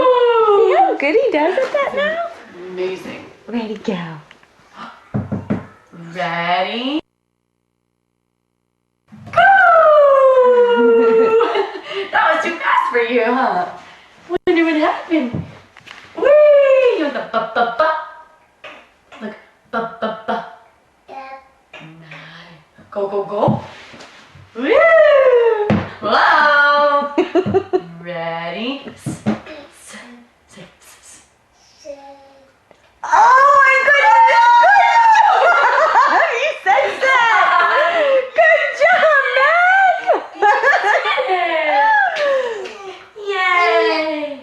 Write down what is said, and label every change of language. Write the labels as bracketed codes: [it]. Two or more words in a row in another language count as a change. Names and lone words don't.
[en] See how good he does at that now? Amazing. Ready, go. Ready? Go! That was too fast for you, huh? Wonder what happened. Whee! You want the ba-ba-ba? Look, ba-ba-ba. Go, go, go. Woo! Whoa! Ready? Oh my goodness! You said that! Good job, Yay!